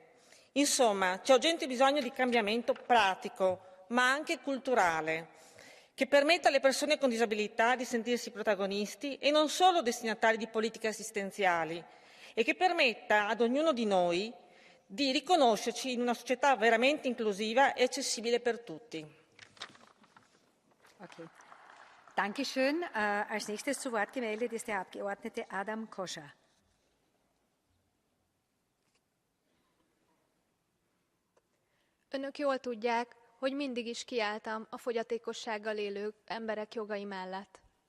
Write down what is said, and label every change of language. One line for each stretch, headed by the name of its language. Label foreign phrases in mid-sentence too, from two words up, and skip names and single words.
Italian: Insomma, c'è urgente bisogno di cambiamento pratico, ma anche culturale, che permetta alle persone con disabilità di sentirsi protagonisti e non solo destinatari di politiche assistenziali, e che permetta ad ognuno di noi di riconoscerci in una società veramente inclusiva e accessibile per tutti.
German: Okay. Dankeschön. Als nächstes zu Wort gemeldet ist der Abgeordnete Adam Koscher.
Hungarian: Önök jól tudják, hogy mindig is kiálltam a fogyatékossággal élő emberek jogai mellett.